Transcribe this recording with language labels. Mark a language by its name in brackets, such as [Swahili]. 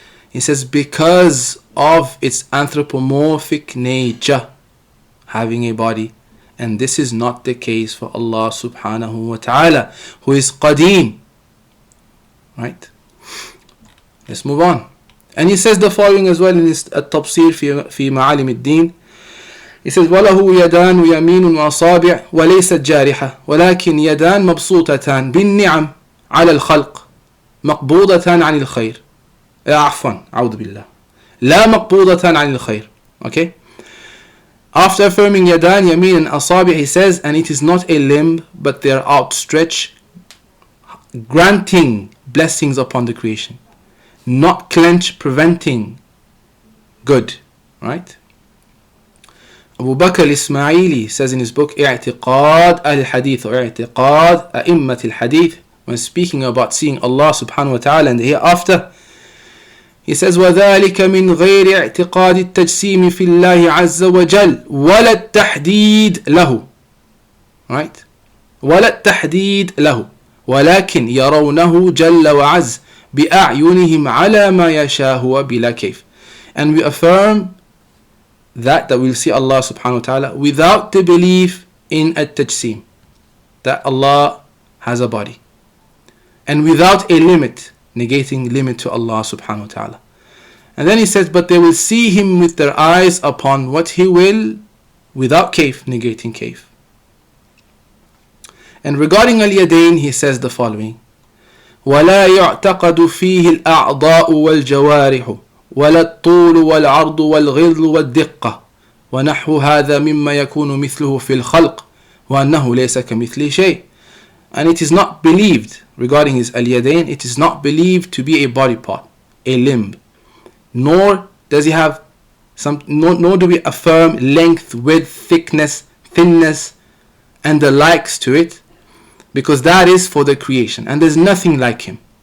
[English] He says because of its anthropomorphic nature, having a body. And this is not the case for Allah subhanahu wa ta'ala, who is qadim. Right? Let's move on. And he says the following as well in his التبصير في معالم الدين. He says [Arabic] وله يدان ويمين وأصابع وليست جارحة ولكن يدان مبسوطتان بالنعم على الخلق مقبوضة عن الخير. عفوا أعوذ بالله لا مقبوضة عن الخير. [English] Okay? After affirming يدان يمين and أصابع, he says, and it is not a limb but they are outstretched, granting blessings upon the creation, not clench, preventing good. Right? Abu Bakr al-Ismaili says in his book اعتقاد الحديث or اعتقاد أئمة الحديث, when speaking about seeing Allah subhanahu wa ta'ala and the hereafter, he says [Arabic] وذلك من غير اعتقاد التجسيم في الله عز وجل ولا التحديد له. [English] Right? [Arabic] ولا التحديد له ولكن يرونه جل وعز بأعينهم على ما يشاء بلا كيف. [English] And we affirm that we'll see Allah subhanahu wa ta'ala without the belief in at-tajsim, that Allah has a body, and without a limit, negating limit to Allah subhanahu wa ta'ala. And then he says, but they will see him with their eyes upon what he will, without kayf, negating kayf. And regarding al-yadayn, he says the following: [Arabic] ولا يعتقد فيه الأعضاء والجوارح ولا الطول والعرض والغلظ والدقة ونحو هذا مما يكون مثله في الخلق وأنه ليس كمثله شيء. [English] And it is not believed regarding his al-yadayn, it is not believed to be a body part, a limb, nor does he have Nor do we affirm length, width, thickness, thinness, and the likes to it, because that is for the creation, and there's nothing like him.